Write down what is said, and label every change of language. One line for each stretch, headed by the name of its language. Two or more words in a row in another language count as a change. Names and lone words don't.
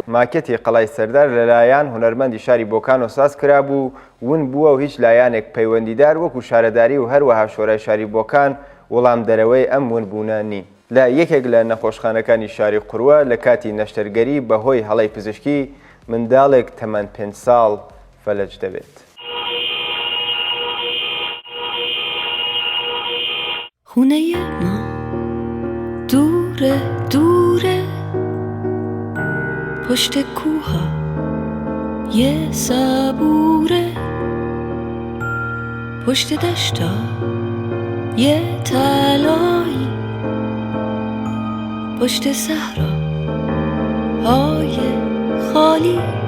Central Kurdish: ماکێتی قەڵای سەردار لەلایەن هونەرمەندی شاری بۆکان و ساز کرابوو ون بووە و هیچ لایەنێک پەیوەندیدار وەکو شارەداری و هەروەها شۆرای شاری بۆکان وەڵام دەرەوەی ئەم ونبوونە نین. لە یەکێک لە نەخۆشخانەکانی شاری قوروە لە کاتی نەشتەرگەری بەهۆی هەڵەی پزیشکی منداڵێک تەمەن 5 ساڵ فەلەج دەبێت.
Persian: خونه‌ی ما دوره پشت کوها یه صبوره پشت دشتا یه تلایی پشت صحرا های خالی